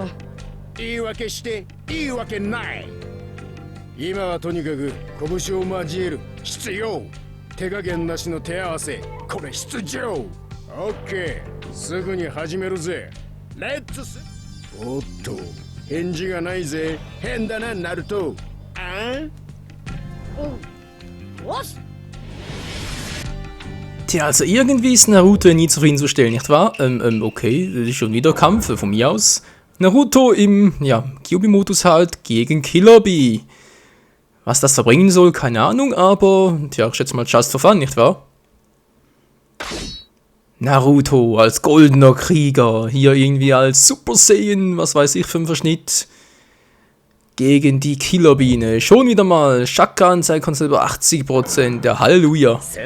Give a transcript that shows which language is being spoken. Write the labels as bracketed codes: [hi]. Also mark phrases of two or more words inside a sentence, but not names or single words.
[ja] 言い訳していいわけない。今はとにかく拳を交える必要。手加減なしの手合わせ、これ必要。オッケー、すぐに始めるぜ。レッツス。おっと、返事がないぜ。変だな、ナルト。 [de] Was? Tja, also irgendwie ist Naruto nie zufriedenzustellen, nicht wahr? Okay, das ist schon wieder Kampf von mir aus. Naruto im, Kyuubi-Modus halt gegen Killer Bee. Was das verbringen soll, keine Ahnung, aber, tja, ich schätze mal [en] just for fun, [de] nicht wahr? Naruto als goldener Krieger, hier irgendwie als Super Saiyan, was weiß ich für einen Verschnitt. Gegen die Killerbiene. Schon wieder mal. Shakan-Anzeige konstant über 80%. Der Halleluja.